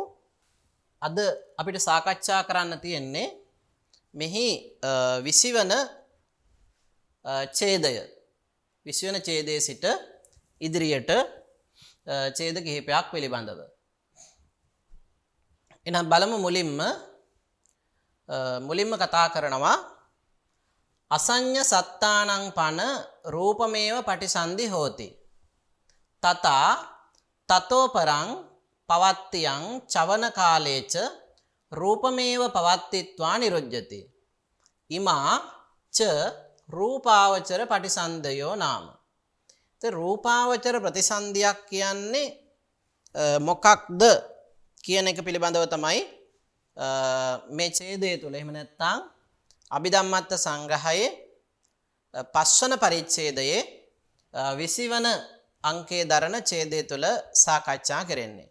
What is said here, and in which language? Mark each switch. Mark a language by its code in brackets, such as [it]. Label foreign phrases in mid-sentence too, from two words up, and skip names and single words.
[si] අද අපිට සාකච්ඡා කරන්න තියෙන්නේ මෙහි 20 වන ඡේදය. 20 වන ඡේදයේ සිට ඉදිරියට ඡේද කිහිපයක් පිළිබඳව. එහෙනම් බලමු මුලින්ම කතා කරනවා [pi] අසඤ්ඤ සත්තානං පන රූපමේව පටිසන්ධි හෝති. තතෝ පරං පවත්තියං චවන කාලේච රූපමේව පවත්තිත්වා නිරුජ්ජති. ඉමා ච රූපාවචර පටිසන්ධයෝ නාම. [si] රූපාවචර ප්‍රතිසන්ධියක් කියන්නේ මොකක්ද කියන එක පිළිබඳව තමයි මේ ඡේදය තුල. එහෙම නැත්නම් අභිධම්මත්ත සංග්‍රහයේ පස්වන පරිච්ඡේදයේ 20 වන අංකයේ දරන ඡේදය තුල සාකච්ඡා කරන්නේ.